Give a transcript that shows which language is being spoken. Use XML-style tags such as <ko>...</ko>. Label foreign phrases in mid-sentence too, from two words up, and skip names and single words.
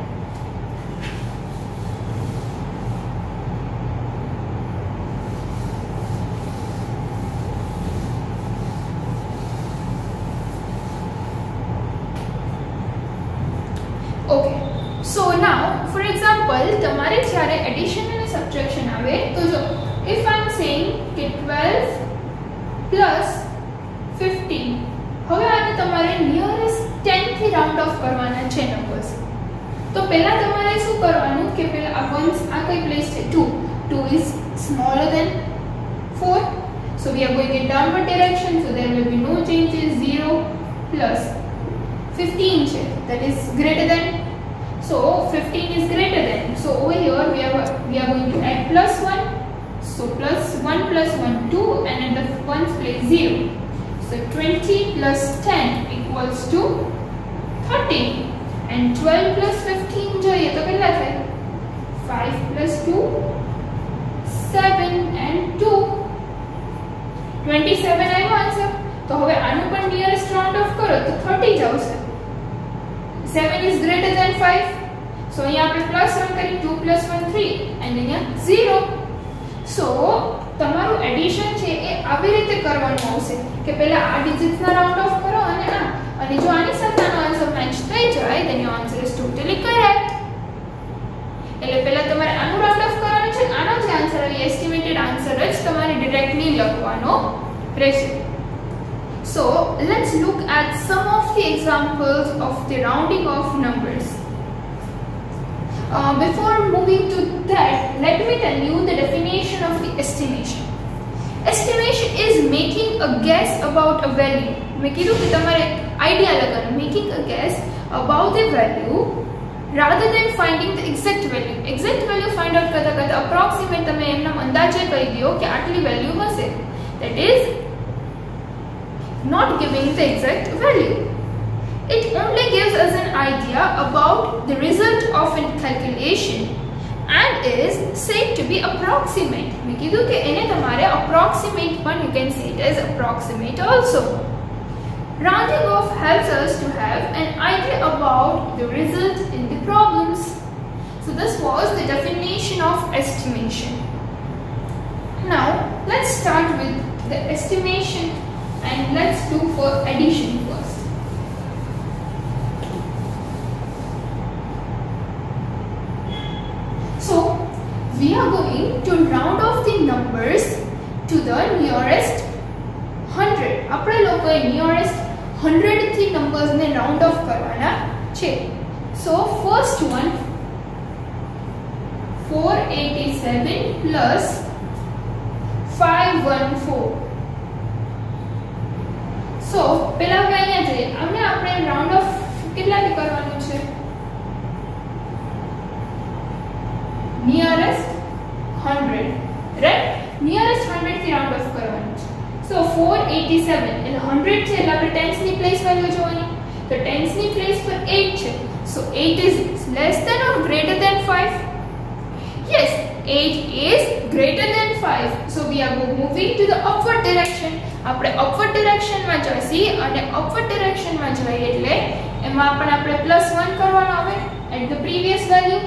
<en>Okay, so now for example</en> <gu>તમારે જ્યારે addition અને subtraction આવે તો જો</gu> <en>if I am saying</en> <gu>કે 12 plus 15, હવે આને તમારે nearest 10 થી</gu> <en>round off</en> <gu>કરવાના છે numbers. તો પહેલા તમારે શું કરવાનું કે પહેલા આ once આ કઈ place છે</gu> <en>2 is smaller than 4, so we are going in downward direction, so there will be no changes. 0 plus 15 છે, that is greater than, so 15 is greater than, so over here we are going to add plus 1, so plus 1 plus 1 2, and at the 1st place 0. So 20 plus 10 equals to 30, and 12 plus 15</en> <gu>જોઈએ તો કેટલા થાય,</gu> <en>5 plus 2 7 and 2 27 આવ્યો આન્સર.</en> <gu>તો હવે આનું પણ</gu> <en>nearest round off</en> <gu>કરો તો 30 જ આવશે.</gu> <en>7 is greater than 5, so</en> <gu>અહીંયા આપણે plus 1 કરી,</gu> <en>2 plus 1 3, and અહીંયા 0.</en> <gu>सो તમારું એડિશન છે એ આવી રીતે કરવાનું આવશે કે પહેલા આ ડિજિટ્સ ના</gu> <en>round off</en> <gu>કરો અને જો આની સાથે આનો</gu> <en>answer match</en> <gu>થઈ જાય</gu> <en>then your answer is totally correct.</en> <gu>એટલે પહેલા તમારે આનું</gu> <en>round off</en> <gu>કરવાનું છે, આનો જે આન્સર આવે</gu> <en>estimated answer</en> <gu>જ તમારે ડાયરેક્ટલી લખવાનો રહેશે.</gu> <en>So let's look at some of the examples of the rounding of numbers. Before moving to that, let me tell you the definition of the estimation. Estimation is making a guess about a value.</en> <gu>મેં કીધું કે તમારે idea લગાના,</gu> <en>making a guess about the value rather than finding the exact value. Exact value find out</en> <gu>કરતા કરતા approximate તમે એમના અંદાજે કહી દીયો કે આટલી value હશે.</gu> <en>That is not giving the exact value. It only gives us an idea about the result of a calculation and is said to be approximate.</en> <gu>મેં કીધું કે ઇન્હેં તુમ્હારે approximate પર</gu> <en>you can say it as approximate also. Rounding off helps us to have an idea about the result in the problems. So this was the definition of estimation. Now let's start with the estimation and let's do for addition first. So we are going to round off the numbers to the nearest 100.</en> <gu>આપણે લોકોએ nearest 100 થી numbers ને</gu> <en>round off</en> <gu>કરવાના છે.</gu> <en>So first one 487 plus 514.</en> <gu>So પહેલા આપણે અહીંયા જઈએ, આપણે</gu> <en>round off</en> <gu>કેટલા થી કરવાનું છે?</gu> <en>Nearest 100, right?</en> <gu>Nearest 100 થી</gu> <en>round off</en> <gu>કરવાનું છે. So 487 એટલે 100 છે એટલે આપણે tens ની</gu> <en>place value</en> <gu>જોવાની. તો tens ની પ્લેસ પર 8 છે.</gu> <en>So 8 is less than or greater than 5? Yes, 8 is greater than 5. So we are moving to the upward direction.</en> <gu>આપણે</gu> <en>upward direction</en> <gu>માં જઈશું અને</gu> <en>upward direction</en> <gu>માં જઈએ એટલે એમાં આપણે +1 કરવાનો આવે</gu> <en>at the previous value.</en>